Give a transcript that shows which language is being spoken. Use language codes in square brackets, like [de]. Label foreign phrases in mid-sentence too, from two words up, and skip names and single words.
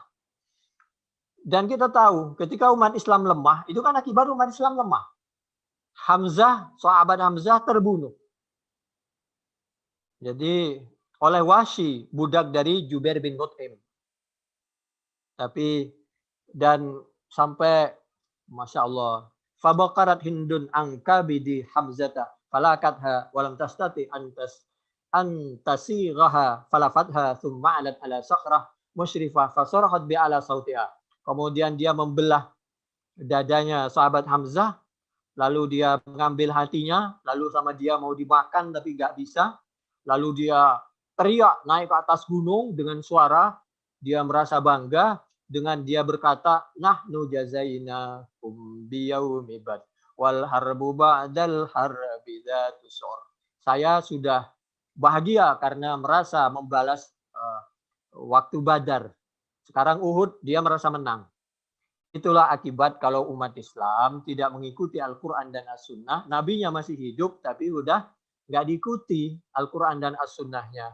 [id] Dan kita tahu ketika umat Islam lemah, itu kan akibat umat Islam lemah. Hamzah, sahabat Hamzah terbunuh. Jadi oleh Wahsy, budak dari Jubair bin Mut'im. Tapi dan sampai [ar] Masya Allah, فبقرت هند عن كبد حمزة فلاكتها فلم تستطع أن تسيغها فلفظتها ثم علت على صخرة مشرفة فصرخت بأعلى صوتها. [id] Kemudian dia membelah dadanya sahabat Hamzah, lalu dia mengambil hatinya, lalu sama dia mau dimakan tapi nggak bisa. Lalu dia teriak naik ke atas gunung dengan suara, dia merasa bangga dengan dia berkata, [ar] نحن جزيناكم بيوم بدر والحرب بعد الحرب ذات سعر. [id] Saya sudah bahagia karena merasa membalas waktu Badar. Sekarang Uhud dia merasa menang. Itulah akibat kalau umat Islam tidak mengikuti Al-Quran dan As-Sunnah. Nabinya masih hidup tapi udah nggak diikuti Al-Quran dan As-Sunnahnya.